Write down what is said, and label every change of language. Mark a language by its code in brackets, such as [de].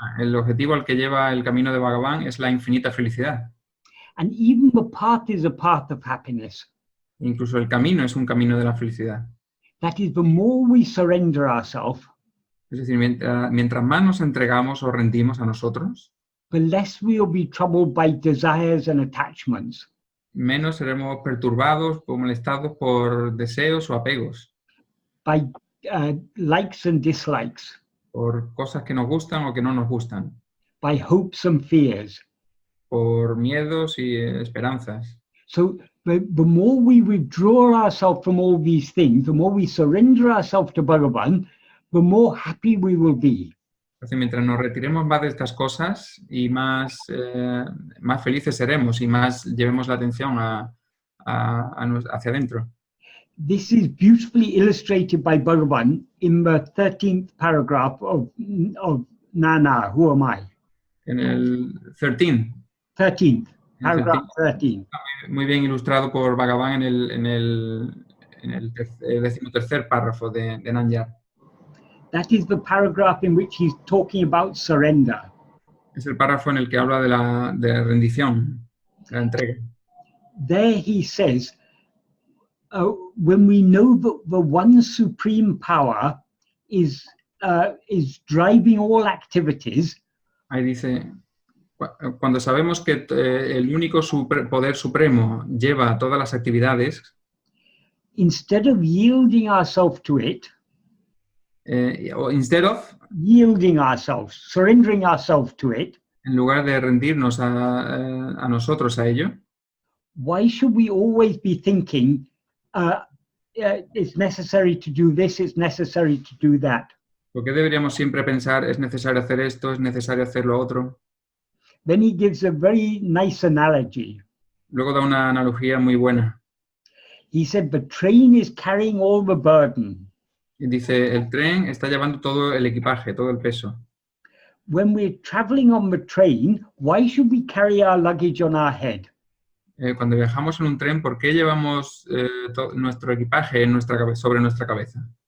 [es] El objetivo al que lleva el camino de Bhagavan es la infinita felicidad. [en] And even the path is a path of happiness. [es] Incluso el camino es un camino de la felicidad. [en] That is, the more we surrender ourselves, [es] es decir, mientras más nos entregamos o rendimos a nosotros, [en] the less we will be troubled by desires and attachments. [es] Menos seremos perturbados o molestados por deseos o apegos. [en] By likes and dislikes. [es] Por cosas que nos gustan o que no nos gustan. [en] By hopes and fears. [es] Por miedos y esperanzas. [en] So the more we withdraw ourselves from all these things, the more we surrender ourselves to Bhagavan, the more happy we will be. [es] Entonces, mientras nos retiremos más de estas cosas y más felices seremos y más llevemos la atención hacia adentro. [en] This is beautifully illustrated by Bhagavan in the 13th paragraph of Nana, who am I? [es] En el 13th. [en] 13th, paragraph 13. [es] Muy bien ilustrado por Bhagavan en el 13º párrafo de Nanyar. [en] That is the paragraph in which he's talking about surrender. [es] Es el párrafo en el que habla de la rendición, de la entrega. [en] There he says, when we know that the one supreme power is driving all activities. [es] Ahí dice, cuando sabemos que el único poder supremo lleva todas las actividades, [en] instead of yielding ourselves to it, instead of yielding ourselves, surrendering ourselves to it, [es] en lugar de rendirnos a nosotros a ello, [en] why should we always be thinking it's necessary to do this, it's necessary to do that? [es] ¿Por qué deberíamos siempre pensar es necesario hacer esto, es necesario hacer lo otro? [en] Then he gives a very nice analogy. [es] Luego da una analogía muy buena. [en] He said, the train is carrying all the burden. [es] Y dice, el tren está llevando todo el equipaje, todo el peso. [en] When we're traveling on the train, why should we carry our luggage on our head? [es] Cuando viajamos en un tren, ¿por qué llevamos nuestro equipaje en sobre nuestra cabeza?